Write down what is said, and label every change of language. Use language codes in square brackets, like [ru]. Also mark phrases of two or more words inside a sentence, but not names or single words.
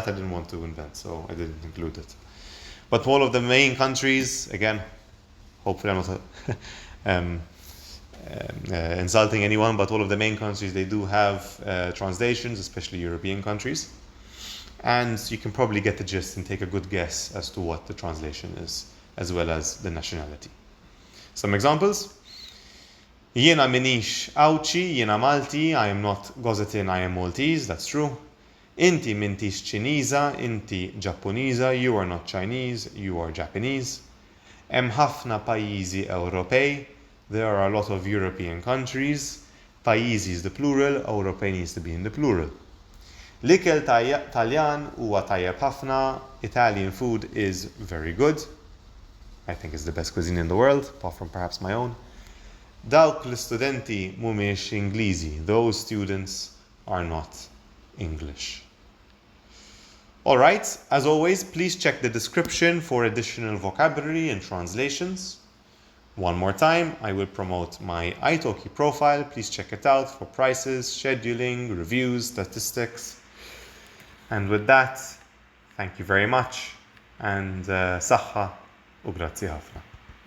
[en] I didn't want to invent, so I didn't include it. But all of the main countries, again, hopefully I'm not insulting anyone, but all of the main countries, they do have translations, especially European countries. And you can probably get the gist and take a good guess as to what the translation is, as well as the nationality. Some examples. [mt] Jiena minix Awċi, jiena Malti, [en] I am not Gozetin, I am Maltese, that's true. [mt] Inti mintix Ċiniża, inti Ġappuniża, [en] you are not Chinese, you are Japanese. [mt] Hemm ħafna pajjiżi Ewropej, [en] there are a lot of European countries. Pajjiżi is the plural, Ewropej needs to be in the plural. [mt] L-ikel Taljan huwa tajjeb ħafna, [en] Italian food is very good. I think it's the best cuisine in the world, apart from perhaps my own. [mt] Dawk l-istudenti mhumiex Ingliżi, [en] those students are not English. Alright, as always, please check the description for additional vocabulary and translations. One more time, I will promote my italki profile. Please check it out for prices, scheduling, reviews, statistics. And with that, thank you very much, and [mt] saħħa u grazzi ħafna.